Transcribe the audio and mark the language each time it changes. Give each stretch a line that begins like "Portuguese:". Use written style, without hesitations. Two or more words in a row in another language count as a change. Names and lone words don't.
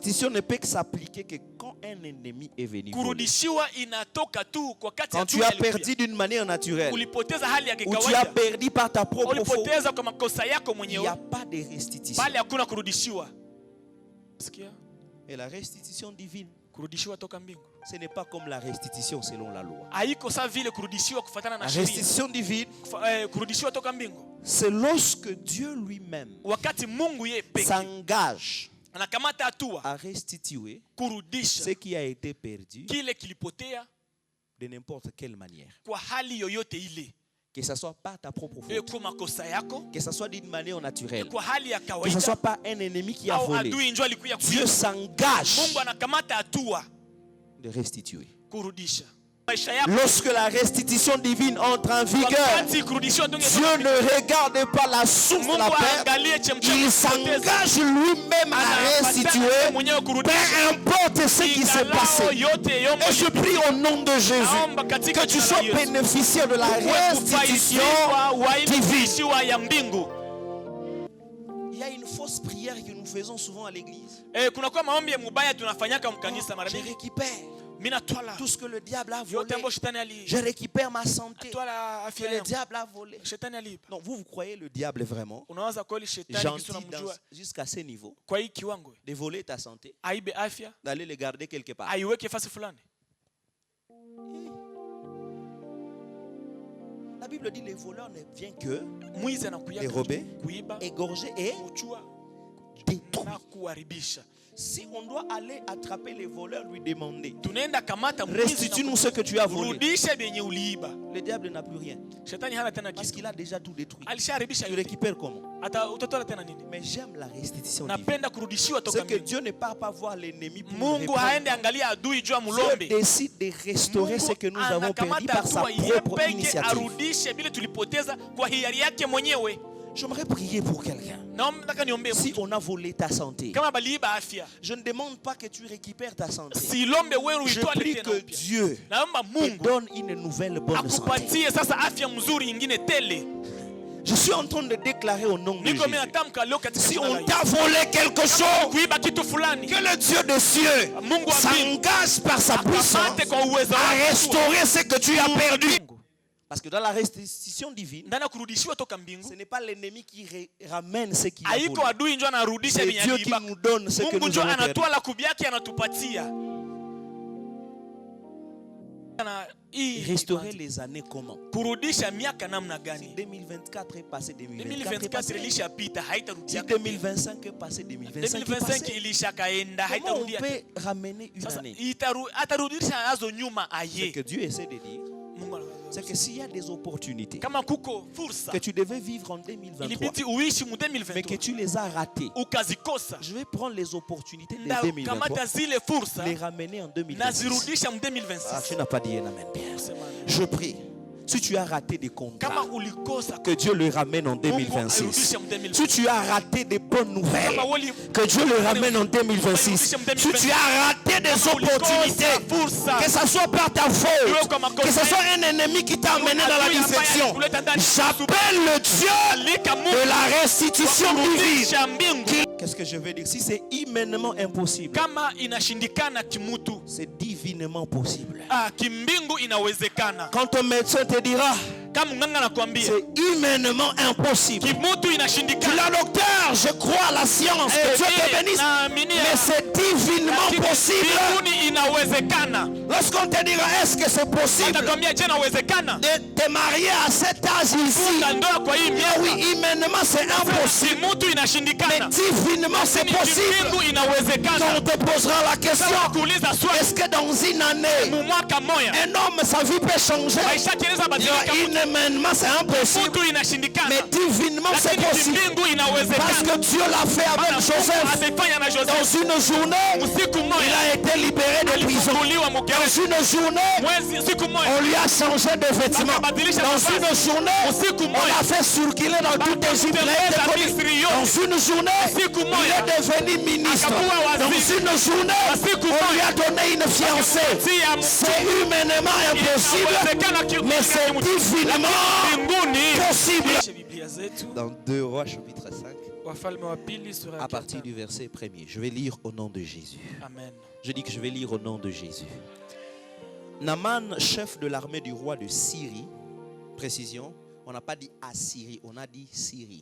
French: restitution ne peut que s'appliquer que quand un ennemi est venu.
Swahili: Kurudishiwa inatoka tu kwa kati
French: quand tu as perdu d'une manière naturelle,
Swahili: ulipoteza hali ya
French: ou tu
Swahili: kawaida,
French: as perdu par ta propre faute,
Swahili: ulipoteza kwa makosa yako
French: il
Swahili: mwenyewe,
French: n'y a pas de restitution.
Swahili: bali hakuna kurudishiwa. Sikia?
French: Et la restitution divine,
Swahili: Kurudishiwa toka mbingu,
French: ce n'est pas comme la restitution selon la loi.
Swahili: haiko sawa vile kurudishiwa kufuatana
French: La
Swahili: na sheria.
French: restitution divine,
Swahili: Kurudishiwa toka mbingu,
French: c'est lorsque Dieu lui-même
Swahili: wakati Mungu yeye pekee
French: s'engage
Swahili: anakamata hatua
French: à restituer
Swahili: kurudisha
French: ce qui a été perdu
Swahili: kile kilipotea
French: de n'importe quelle manière.
Swahili: kwa hali yoyote ile,
French: Que ce soit pas ta propre faute,
Swahili: kwa makosa yako,
French: que ce soit d'une manière naturelle,
Swahili: kwa hali ya
French: que ce
Swahili: kawaida,
French: soit pas un ennemi qui a au volé.
Swahili: adui njoo alikuya
French: Dieu
Swahili: kuiba.
French: s'engage
Swahili: Mungu anakamata hatua
French: de restituer.
Swahili: kurudisha maisha yako.
French: Lorsque la restitution divine entre en vigueur,
Swahili: Wakati kurudishiwa ndio
French: Dieu ne regarde pas la source de la
Swahili: Mungu
French: perte.
Swahili: aangalie chemchemi,
French: Il s'engage lui-même à restituer,
Swahili: mwenyewe kurudisha
French: peu importe ce qui s'est passé.
Swahili: yote yombo.
French: Et je prie au nom de Jésus
Swahili: Naomba katika
French: que tu
Swahili: jina la
French: sois
Swahili: Yesu,
French: bénéficiaire de la restitution divine.
Swahili: kufaidishwa ya mbingu.
French: Il y a une fausse prière que nous faisons souvent à l'église.
Swahili: Kuna kwa maombi ya mubaya tunafanyaka mkanisa mara
French: Je
Swahili: mingi.
French: récupère
Swahili: Mimi natwala
French: tout ce que le diable a volé.
Swahili: yote ambayo shetani ali.
French: Je récupère ma santé
Swahili: Natwala
French: que
Swahili: afya
French: le
Swahili: yangu.
French: diable a volé.
Swahili: Shetani aliiba.
French: Non, vous croyez le diable vraiment
Swahili: Unawaza kweli shetani
French: gentil
Swahili: kisha unamjua
French: jusqu'à ce niveau
Swahili: kwa hii kiwango
French: de voler ta santé,
Swahili: aibe afya,
French: d'aller le garder quelque part?
Swahili: aiweke fasi fulani?
French: La Bible dit les voleurs ne viennent que
Swahili: Mwizi anakuya
French: dérober,
Swahili: kuiba,
French: égorger et
Swahili: kuchua
French: détruire.
Swahili: na kuharibisha.
French: Si on doit aller attraper les voleurs, lui demander,
Swahili: Tunaenda kamata mwizi,
French: restitue-nous ce que tu as volé,
Swahili: rudisha benye uliiba.
French: le diable n'a plus rien.
Swahili: Shetani hana tena
French: Parce
Swahili: kitu.
French: qu'il a déjà tout détruit.
Swahili: Alishaharibisha
French: Tu
Swahili: yote.
French: récupères comment?
Swahili: Hata utatoa tena nini?
French: Mais j'aime la restitution divine.
Swahili: Napenda kurudishiwa toka
French: C'est que
Swahili: mbingu.
French: Dieu ne part pas voir l'ennemi pour le
Swahili: Mungu
French: reprendre.
Swahili: haende angalia adui juu ya
French: Dieu
Swahili: mulombe.
French: décide de restaurer ce que nous avons perdu
Swahili: Anakamata
French: par sa
Swahili: hatua yeye
French: propre
Swahili: peke
French: initiative.
Swahili: arudishe bila tulipoteza kwa hiari yake mwenyewe.
French: J'aimerais prier pour quelqu'un.
Swahili: Naomba nataka niombe
French: Si
Swahili: mtu.
French: on a volé ta santé,
Swahili: Kama baliiba afya,
French: je ne demande pas que tu récupères ta santé.
Swahili: si lombe wewe
French: Je
Swahili: uitwale
French: prie
Swahili: tena
French: que
Swahili: upya.
French: Dieu
Swahili: Naomba
French: te
Swahili: Mungu
French: donne une nouvelle bonne santé.
Swahili: akupatie sasa afya mzuri nyingine tele.
French: Je suis en train de déclarer au nom de
Swahili: Niko mimi
French: Jésus.
Swahili: natamka leo katika
French: Si
Swahili: jina la
French: on
Swahili: Yesu.
French: t'a volé quelque chose,
Swahili: Kuiba kitu fulani,
French: que le Dieu des cieux
Swahili: Mungu wa mbingu
French: s'engage par sa puissance
Swahili: akamate kwa uwezo
French: à
Swahili: wake
French: restaurer ce que tu as perdu.
Swahili: Mungu.
French: Parce que dans la restitution divine,
Swahili: Ndani ya kurudishiwa toka
French: ce
Swahili: mbingu,
French: n'est pas l'ennemi qui ramène ce qu'il a
Swahili: haiko
French: volé.
Swahili: adui ndio anarudisha
French: C'est
Swahili: yenye
French: Dieu qui
Swahili: aliiba.
French: nous donne ce que
Swahili: Mungu
French: nous
Swahili: ndio
French: avons perdu.
Swahili: anatoa la kubyake anatupatia. Na hii
French: Restaurer les années comment?
Swahili: kurudisha miaka namna
French: Si
Swahili: gani?
French: 2024 est passé, 2024 est 2024 passé.
Swahili: ilishapita,
French: Si
Swahili: haitarudia.
French: 2025 est passé, 2025 est 2025 passé.
Swahili: ilishakaenda,
French: Comment on
Swahili: haitarudia.
French: peut ramener une
Swahili: Sasa
French: année?
Swahili: atarudisha nazo nyuma
French: Ce
Swahili: aye.
French: que Dieu essaie de dire,
Swahili: Mungu
French: c'est que s'il y a des opportunités
Swahili: kama kuko fursa
French: que tu devais vivre en 2023,
Swahili: ilibidi uishi mu
French: mais que 2023 tu les as ratées,
Swahili: ukazikosa,
French: je vais prendre les opportunités de
Swahili: nda
French: 2023,
Swahili: kamata zile fursa
French: les ramener en 2026.
Swahili: nazirudisha mu
French: Ah,
Swahili: 2026.
French: tu n'as pas dit un amen bien.
Swahili: Sema,
French: Je prie. Si tu as raté des
Swahili: kama
French: contrats,
Swahili: ulikosa
French: que Dieu le ramène en
Swahili: Mungu
French: 2026.
Swahili: airudishe mu
French: Si
Swahili: 2026.
French: tu as raté des bonnes nouvelles,
Swahili: Kama wali
French: que Dieu le ramène en 2026. Si tu as raté des opportunités, que ce soit par ta faute, que ce soit un ennemi qui t'a amené dans la déception, j'appelle le Dieu de la restitution divine. Qu'est-ce que je veux dire? Si c'est humainement impossible,
Swahili: kama inashindikana kimutu,
French: c'est divinement possible.
Swahili: kimbingu inawezekana.
French: Quand ton médecin te dira,
Swahili: Kama mganga anakuambia
French: c'est humainement impossible.
Swahili: kimutu
French: Tu
Swahili: inashindikana,
French: l'as, docteur, je crois à la science, que Dieu te bénisse, mais c'est divinement possible.
Swahili: mbinguni inawezekana.
French: Lorsqu'on te dira, est-ce que c'est possible
Swahili: Atakwambia je inawezekana
French: de te marier à cet âge ici?
Swahili: funga ndoa kwa hii
French: Ah
Swahili: miaka.
French: oui, humainement c'est impossible,
Swahili: Kimutu
French: mais
Swahili: inashindikana,
French: divinement c'est possible.
Swahili: mbingu inawezekana.
French: On te posera la question,
Swahili: Sasa kuuliza swali,
French: est-ce que dans une année,
Swahili: mu mwaka moya
French: un homme, sa vie peut changer?
Swahili: maisha kinaweza
French: Il dira,
Swahili: badilika.
French: humainement c'est impossible,
Swahili: Kimutu inashindikana,
French: mais divinement c'est
Swahili: lakini
French: possible.
Swahili: mbingu
French: Parce
Swahili: inawezekana.
French: que Dieu l'a fait avec
Swahili: Mungu
French: Joseph.
Swahili: amefanya na
French: Dans
Swahili: Joseph.
French: une journée,
Swahili: Usiku
French: il
Swahili: moja
French: a été libéré de prison.
Swahili: alifunguliwa
French: Dans
Swahili: mgereza.
French: une journée,
Swahili: Mwezi siku moja
French: on lui a changé de vêtements.
Swahili: akabadilisha
French: Dans
Swahili: mavazi.
French: une journée,
Swahili: Usiku
French: on
Swahili: moja
French: l'a fait circuler dans toute Égypte. Il a été
Swahili: kutembeza
French: connu.
Swahili: Misri
French: Dans
Swahili: yote.
French: une journée,
Swahili: Usiku
French: il
Swahili: moja
French: est devenu ministre.
Swahili: akakuwa
French: Dans
Swahili: waziri.
French: une journée,
Swahili: Usiku
French: on lui
Swahili: moja
French: a donné une fiancée.
Swahili: akampatia
French: C'est humainement impossible,
Swahili: inawezekana
French: mais c'est divinement
Swahili: mbinguni.
French: possible.
Swahili: Biblia zetu
French: Dans 2 Rois chapitre 5, à partir du verset 1er. Je vais lire au nom de Jésus. Amen. Je dis que je vais lire au nom de Jésus. Naaman, chef de l'armée du roi de Syrie, précision, on n'a pas dit Assyrie, on a dit Syrie.